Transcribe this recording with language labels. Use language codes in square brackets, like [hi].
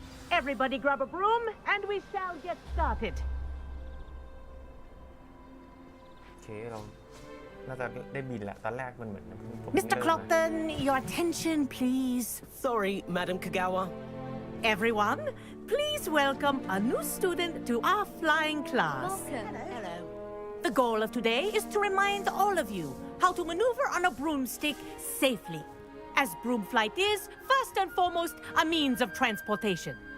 [en] Everybody grab a broom and we shall get started. [th] โอเคเราน่าจะได้บินแหละตอนแรกมันเหมือน [en] Mr. Clockton, your attention, please. Sorry, Madam Kagawa. Everyone, please welcome a new student to our flying class. Welcome. Hello. The goal of today is to remind all of you how to maneuver on a broomstick safely, as broom flight is, first and foremost, a means of transportation.